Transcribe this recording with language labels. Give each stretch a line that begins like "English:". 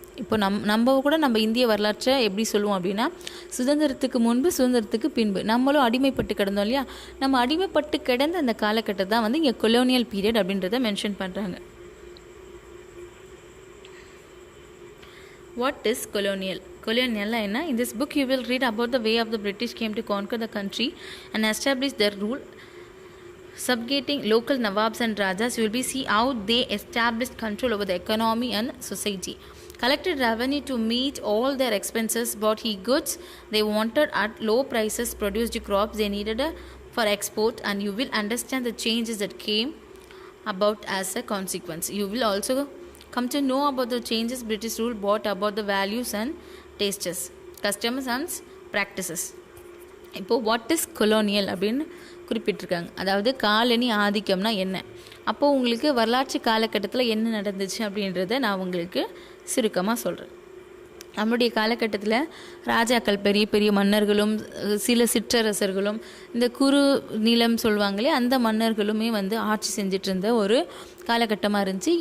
Tamil: இப்போ நம்ம இந்திய வரலாற்றை எப்படி சொல்லுவோம் அப்படின்னா, சுதந்திரத்துக்கு முன்பு, சுதந்திரத்துக்கு பின்பு நம்மளும் அடிமைப்பட்டு கிடந்தோம் இல்லையா, நம்ம அடிமைப்பட்டு கிடந்த அந்த காலகட்டத்தை தான் வந்து இங்கே கொலோனியல் பீரியட் அப்படின்றத மென்ஷன் பண்ணுறாங்க.
English: What is colonial?
Tamil: Colonial என்ன?
English: In this book you will read about the way of the British came to conquer the country and establish their rule, subjugating local nawabs and rajas. You will see how they established control over the economy and society, collected revenue to meet all their expenses, bought goods they wanted at low prices, produced crops they needed for export, and you will understand the changes that came about as a consequence. You will also come to know about the changes British rule brought about the values and tastes, customs and practices.
Tamil: இப்போ
English: what is colonial
Tamil: அப்படின்னு குறிப்பிட்டிருக்காங்க. அதாவது colony ஆதிக்கம்னா என்ன, அப்போது உங்களுக்கு வரலாற்று காலகட்டத்தில் என்ன நடந்துச்சு அப்படின்றத நான் உங்களுக்கு சுருக்கமாக சொல்கிறேன். நம்முடைய காலகட்டத்தில் ராஜாக்கள், பெரிய பெரிய மன்னர்களும் சில சிற்றரசர்களும் இந்த குறு நிலம் சொல்லுவாங்களே அந்த மன்னர்களுமே வந்து ஆட்சி செஞ்சிட்டு இருந்த ஒரு காலகட்டமாக இருந்துச்சு.